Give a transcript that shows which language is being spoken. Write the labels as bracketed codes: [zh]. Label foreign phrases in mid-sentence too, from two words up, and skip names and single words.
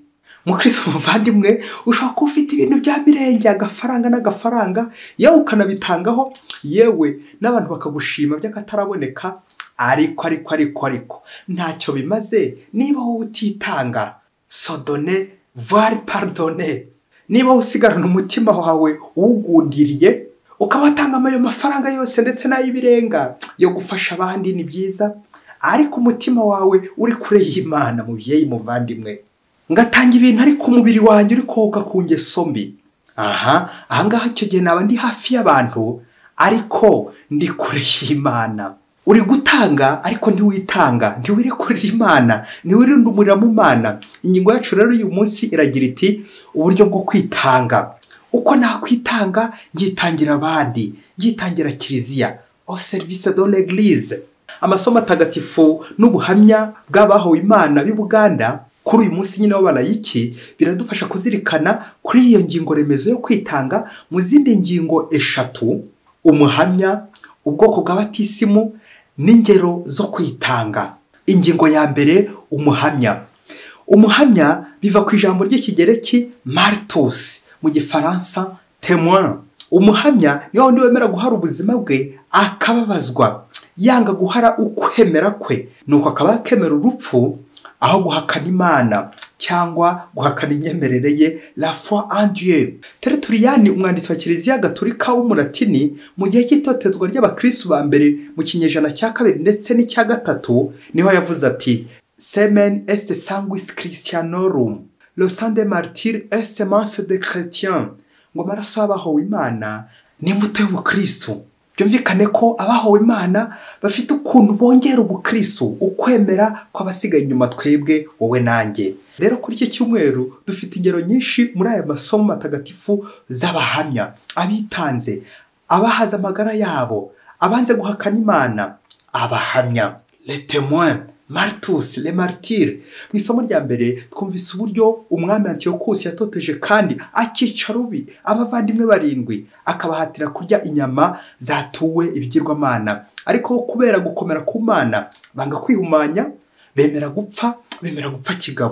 [rw] Mukristo muvandimwe, ushobora kuba ufite ibintu bya mirenge, agafaranga n'agafaranga, yewe ukanabitangaho, yewe n'abantu bakagushima by'akataraboneka, ariko ntacyo bimaze niba wowe utitanga. Sodone voire pardonne. Niba usigarana umutima wawe uwugundiriye, ukabatanga ayo mafaranga yose ndetse n'ay'ibirenga yo gufasha abandi, ni byiza, ariko umutima wawe uri kure y'Imana, mubyeyi muvandimwe. Ngatanga ibintu ariko umubiri wanjye uri koga ku ngeso mbi. Ahangaha icyo gihe naba ndi hafi y'abantu, ariko ndi kure y'Imana. Uri gutanga ariko ntiwitanga, ntiwirekurira Imana, ntiwirundumurira mu Mana. Ingingo yacu rero uyu munsi iragira iti uburyo bwo kwitanga. Uko nakwitanga, ngitangira abandi, ngitangira kiliziya, [fr] au service de l'église. [rw] Amasomo atagatifu n'ubuhamya bw'abahawe Imana b'i Buganda kuri uyu munsi nyine w'abarayiki biradufasha kuzirikana kuri iyo ngingo remezo yo kwitanga mu zindi ngingo 3: umuhamya, ubwoko bw'abatisimu n'ingero zo kwitanga. Ingingo ya mbere, umuhamya. Umuhamya biva ku ijambo ry'ikigereki martus, mu gifaransa témoin. Umuhamya ni wundi wemera guhara ubuzima bwe akababazwa, yanga guhara ukwemera kwe, nuko akaba yakemera urupfu aho guhakana Imana cyangwa guhakana imyemerere ye, [fr] la foi en Dieu. [rw] Tertullian, umwanditsi wa Kiliziya Gatolika w'umulatini, mu gihe cy'itotezwa ry'abakristo ba mbere mu kinyejana cya 2 ndetse n'icya 3, niho yavuze ati: [la] Semen est sanguis Christianorum, [fr] le sang des martyrs est semence de chrétiens. [rw] Ngo amaraso y'abahawe Imana ni imbuto y'ubukristo. Byumvikane ko abahawe Imana bafite ukuntu bongera ubukristo, ukwemera kw'abasigaye inyuma, twebwe wowe nanjye. Rero kuri iki cyumweru dufite ingero nyinshi muri aya masomo matagatifu z'abahamya, abitanze, abahaza amagara yabo, abanze guhakana Imana, abahamya, [fr] les témoins, martus, les martyrs. [rw] Mu isomo rya mbere twumvise uburyo umwami Antiochus yatoteje kandi akica rubi abavandimwe 7, akabahatira kurya inyama zatuwe ibigirwamana, ariko kubera gukomera ku Mana banga kwihumanya, bemera gupfa kigabo.